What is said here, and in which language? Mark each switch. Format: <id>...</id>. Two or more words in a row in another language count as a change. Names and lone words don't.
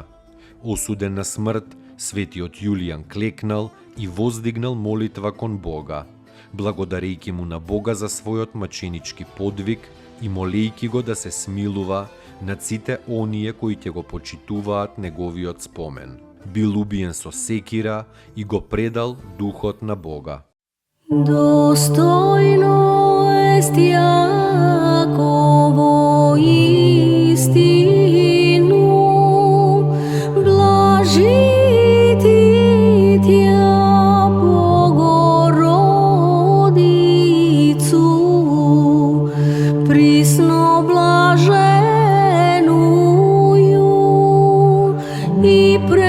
<mk>Осуден на смрт, светиот Јулијан клекнал и воздигнал молитва кон Бога, благодарејќи му на Бога за својот маченички подвиг и молејќи го да се смилува над сите оние кои ќе го почитуваат неговиот спомен. Бил убиен со секира и го предал духот на Бога.</mk> <cu>Достойно ест Јаково истину, блажити Тја Богородицу, присно блаженују и</cu>